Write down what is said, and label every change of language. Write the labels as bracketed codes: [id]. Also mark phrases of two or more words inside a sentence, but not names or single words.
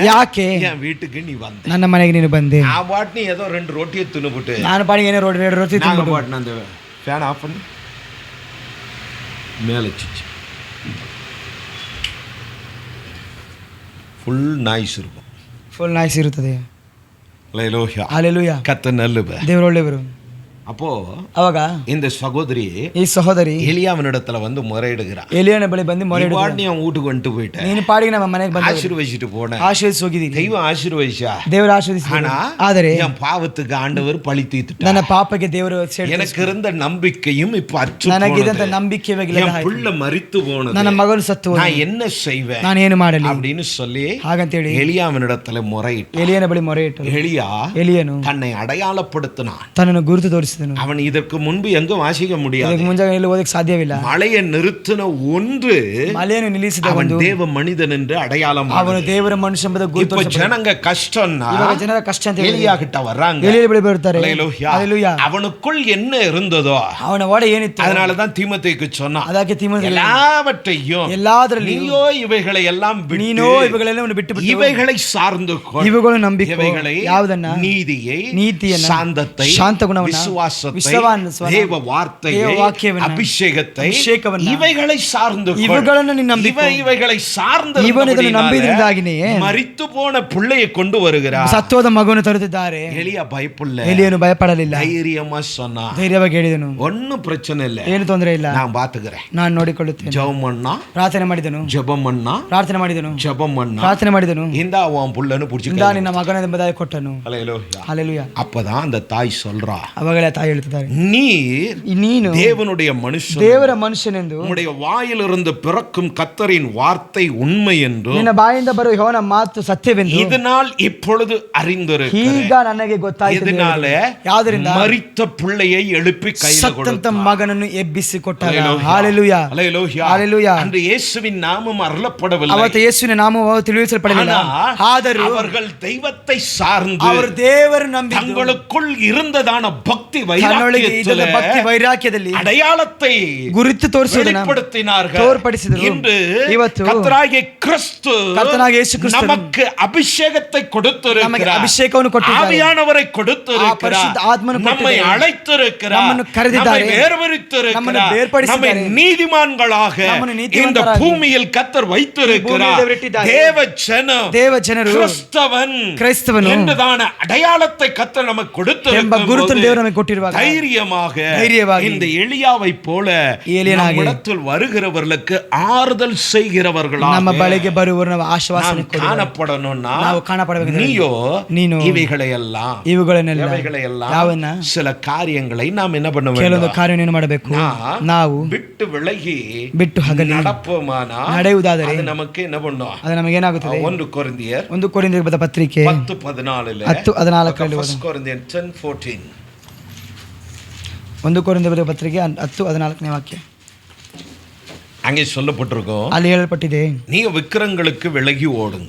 [kn] ಯಾಕೆ [ta] என் வீட்டுக்கு நீ வந்த? [kn] ನನ್ನ ಮನೆಗೆ ನೀನು ಬಂದೆ? [ta] நான் பாட்டு ஏதோ 2 ரொட்டியை தின்னுபிட்டு, [kn] ನಾನು ಪಾಡಿಗೆ ಏನೋ ರೋಡ್ ರೊಟ್ಟಿ [ta] நாங்க [kn] ತಿಂದ್ಬಿಟ್ಟು, [ta] பாட்டு அந்த [en] fan off [ta] பண்ணி மேலே சிச்சு [en] full noise [ta] இருக்கும், [en] full noise [kn] ಇರುತ್ತದೆ. [ta] ஹalleluya. ஹalleluya. கர்த்தர் நல்லவர். [kn] ದೇವರು ಒಳ್ಳೆಯವರು. [ta] அப்போ [kn] ಅವಾಗ [ta] இந்த சகோதரி [kn] ಈ ಸಹೋದರಿ [ta] எலியாவினிடத்துல வந்து முறையிடுகிறார், [kn] ಎಲಿಯನ ಬಳಿ ಬಂದು ಮೊರೆ [ta] நீ பாட்டு என் வீட்டுக்கு வந்துட்டு போயிட்ட, [kn] ನೀನು ಪಾಡಿಗೆ ನಮ್ಮ ಮನೆಗೆ ಬಂದ [ta] ஆசீர்வதிச்சிட்டு போன, [kn] ಆಶೀರ್ವದಿಸಿ ಹೋಗಿದ್ದೀನಿ. [ta] தெய்வம் ஆசீர்வதிச்சா, [kn] ದೇವರು ಆಶೀರ್ವದಿಸಿ, [ta] ஆனா [kn] ಆದರೆ [ta] என் பாவத்துக்கு ஆண்டவர் பழி தீர்த்துட்டார், [kn] ನನ್ನ ಪಾಪಕ್ಕೆ ದೇವರು [ta] எனக்கு இருந்த நம்பிக்கையும் இப்ப அற்று [kn] ನನಗಿದ್ದಂತ [ta] போனது, [kn] ನಂಬಿಕೆ [ta] என் புள்ள மரித்து போனது, [kn] ನನ್ನ ಮಗನು ಸತ್ತು ಹೋದ, [ta] நான் என்ன செய்வேன் [kn] ನಾನು ಏನು ಮಾಡಲಿ [ta] அப்படின்னு சொல்லி [kn] ಹಾಗಂತೇಳಿ [ta] எலியாவினிடத்துல முறையிட்டு, [kn] ಎಲಿಯನ ಬಳಿ ಮೊರೆ ಇಟ್ಟರು. [ta] எலியா [kn] ಎಲಿಯನು [ta] தன்னை அடையாளப்படுத்தினான். [kn] ತನ್ನನ್ನು ಗುರುತು ತೋರಿಸಿದನು. [ta] அவன் ಇದಕ್ಕೆ முன்பு எங்கும் வாசிக்க முடியாது, [kn] ಇದಕ್ಕೆ ಮುಂಜಾನೆ ಎಲ್ಲಿ ಓದಕ್ಕೆ ಸಾಧ್ಯವಿಲ್ಲ. [ta] மழையை நிறுத்தின ஒன்று [kn] ಮಳೆಯನ್ನು ನಿಲ್ಲಿಸಿದ [ta] அவன் [kn] ಒಂದು, [ta] தேவ மனிதன் என்று அடையாளம். [kn] ಅವನು ದೇವರ ಮನುಷ್ಯ ಎಂಬುದು ಗುರುತು. [ta] இப்ப ஜனங்க கஷ்டம்னா [kn] ಇವಾಗ ಜನರ ಕಷ್ಟ ಅಂತ ಹೇಳಿ [ta] எலியா கிட்ட வர்றாங்க, [kn] ಎಲಿಯ ಬಳಿ ಬರ್ತಾರೆ. [ta] ஹalleluya. ஹalleluya. அவனுக்குள் என்ன இருந்ததோ [kn] ಅವನ ಒಡೆ ಏನಿತ್ತು, [ta] அதனாலதான் தீமோத்தேயுக்கு சொன்னான், [kn] ಅದಕ್ಕೆ ತಿಮೋಥೆಯು [ta] எல்லாவற்றையும் [kn] ಎಲ್ಲಾದರಲ್ಲಿ [ta] நீயோ இவைகளை எல்லாம் விட்டு, [kn] ನೀನೋ ಇವುಗಳೆಲ್ಲವನ್ನು ಬಿಟ್ಟು ಬಿಟ್ಟು [ta] இவைகளை சார்ந்து கொள், [kn] ಇವುಗಳು ನಂಬಿಕೆ, [ta] இவைகளை [kn] ಯಾವುದನ್ನ, [ta] நீதியை, [kn] ನೀತಿಯನ್ನ, [ta] சாந்தத்தை, [kn] ಶಾಂತ ಗುಣವನ್ನ, [ta] விசுவாசத்தை, தேவ வார்த்தையை, [kn] ದೇವ ವಾಕ್ಯವನ್ನ, [ta] அபிஷேகத்தை, [kn] ಅಭಿಷೇಕವನ್ನ, [ta] இவைகளை சார்ந்து கொள், [kn] ಇವುಗಳನ್ನು ನೀನು ನಂಬಿಕೊ. [ta] இவைகளை சார்ந்து [kn] ಇವನು ಇದನ್ನು ನಂಬಿದ್ರಿಂದಾಗಿನೇ [ta] மரித்து போன பிள்ளையை கொண்டு வருகிறார். [kn] ಸತ್ತೋದ ಮಗುವನ್ನು ತರುತ್ತಿದ್ದಾರೆ. [ta] எலியா பயப்படல, [kn] ಎಲಿಯನು ಭಯಪಡಲಿಲ್ಲ, [ta] தைரியமா சொன்னா, [kn] ಧೈರ್ಯವಾಗಿ ಹೇಳಿದನು, [ta] ஒன்னும் பிரச்சனை இல்ல, [kn] ಏನು ತೊಂದರೆ ಇಲ್ಲ, [ta] நான் பாத்துக்கிறேன். [kn] ನಾನು ನೋಡಿಕೊಳ್ಳುತ್ತೇನೆ. [ta] ஜெபம் பண்ணா, [kn] ಪ್ರಾರ್ಥನೆ ಮಾಡಿದನು, [ta] ஜெபம் பண்ணா, [kn] ಪ್ರಾರ್ಥನೆ ಮಾಡಿದನು, [ta] ஜெபம் பண்ணா, [kn] ಪ್ರಾರ್ಥನೆ ಮಾಡಿದನು, [ta] இந்தா உன் புள்ளன்னு [kn] ಇಂದ [ta] புடிச்சு [kn] ನಿನ್ನ ಮಗನ ಎಂಬುದಾಗಿ ಕೊಟ್ಟನು. [ta] ஹalleluya. ஹalleluya. அப்பதான் அந்த தாய் சொல்றா, [kn] ಅವಾಗಲೇ ತಾಯಿ ಹೇಳ್ತಿದ್ದಾರೆ, [ta] ನೀನು தேவனுடைய மனுஷன், [kn] ದೇವರ ಮನುಷ್ಯನೆಂದು, [ta] உம்முடைய வாயிலிருந்து பிறக்கும் கர்த்தரின் வார்த்தை உண்மை என்று, [kn] ನಿನ್ನ ಬಾಯಿಂದ ಬರುವ ಯೆಹೋವನ ಮಾತು ಸತ್ಯವೆಂದು [ta] இதனால் இப்பொழுது அறிந்திருக்கிறேன். [kn] ಈಗ ನನಗೆ ಗೊತ್ತಾಯಿತು. [ta] இதனால [kn] ಯಾವುದರಿಂದ? [ta] மரித்த பிள்ளையை எழுப்பி கையில் [kn] ಸತ್ತಂತ [ta] கொடுத்தார். [kn] ಮಗನನ್ನು ಎಬ್ಬಿಸಿ ಕೊಟ್ಟಾಗ. [ta] ஹalleluya. ஹalleluya. ஹalleluya. ஹalleluya. அன்று இயேசுவின் நாமம் ಅರಳப்படவில்லை. [kn] ಅವತ್ತು ಯೇಸುವಿನ ನಾಮವು ತಿಳಿಸಲ್ಪಡಲಿಲ್ಲ. ಆದರೂ [ta] அவர்கள் தெய்வத்தை சார்ந்து [kn] ಅವರು ದೇವರನ್ನು ನಂಬಿದ್ದು, [ta] தங்களுக்குள் இருந்ததான பக்தி [kn] ಭಕ್ತಿ ವೈರಾಗ್ಯದಲ್ಲಿ [ta] அடையாளத்தை [kn] ಗುರುತು ತೋರಿಸುವುದನ್ನು [ta] வெளிப்படுத்தினார்கள். [kn] ತೋರ್ಪಡಿಸಿದರು. [ta] இன்று [kn] ಇವತ್ತು ಕರ್ತನಾಗಿಯ ಕ್ರಿಸ್ತು ಯೇಸು ಕ್ರಿಸ್ತ [ta] நமக்கு அபிஷேகத்தை கொடுத்திருக்கிறார். [kn] ನಮಗೆ ಅಭಿಷೇಕವನ್ನು ಕೊಟ್ಟಿದ್ದಾರೆ. [ta] ஆவியானவரை கொடுத்திருக்கிறார். [kn] ಪರಿಶುದ್ಧ ಆತ್ಮನು [ta] நம்மை அழைத்திருக்கிறார். [kn] ನಮ್ಮನ್ನು ಕರೆದಿದ್ದಾರೆ. [ta] நம்மை வேர்பரித்திருக்கிறார். [kn] ನಮ್ಮನ್ನು ಬೇರ್ಪಡಿಸಿದ್ದಾರೆ. [ta] நம்மை நீதிமான்களாக இந்த பூமியில் கர்த்தர் வைத்திருக்கிறார். தேவ [kn] ಜನರು ಕ್ರೈಸ್ತವನು [ta] என்றுதான அடையாளத்தை கர்த்தர் நமக்கு கொடுத்திருக்கிறார். தைரியமாக இந்த எலியாவை போல நம்மிடத்தில் வருகிறவர்களுக்கு ஆறுதல் செய்கிறவர்களாக [kn] ನಮ್ಮ ಬಳಿಗೆ ಬರುವವರನ್ನು ಆಶ್ವಾಸನೆ [ta] காணப்படணும்னா [kn] ನಾವು ಕಾಣಪಡಬೇಕು. [ta] நீனோ இவைகளையெல்லாம் சில காரியங்களை நாம் என்ன பண்ண வேண்டும்? [kn] ಕೆಲವೊಂದು ಕಾರ್ಯವನ್ನು ಮಾಡಬೇಕು. ನಾವು ಬಿಟ್ಟು ವಿಳಗಿ ಬಿಟ್ಟು ಹಗಲಿ [ta] நடப்போமானா [kn] ನಡೆಯುವುದಾದರೆ ಅದು ನಮಗೆ [ta] என்ன பண்ணும்? [kn] ಅದು ನಮಗೆ ಏನಾಗುತ್ತದೆ? 1 ಕೊರಿಂಥಿಯರ್ 1 ಕೊರಿಂಥಿಯರ ಬರೆದ ಪತ್ರಿಕೆ 10:14 10:14 Corinthians 10:14 1 ಕೊರಿಂಥಿಯರ ಬರೆದ ಪತ್ರಿಕೆ 10:14 ವಾಕ್ಯ. [ta] அங்கே சொல்லப்பட்டிருக்கும், [kn] ಅಲ್ಲಿ ಹೇಳಲ್ಪಟ್ಟಿದೆ, [ta] ನೀವು ವಿಗ್ರಹங்களுக்கு விலகி ஓடுங்க.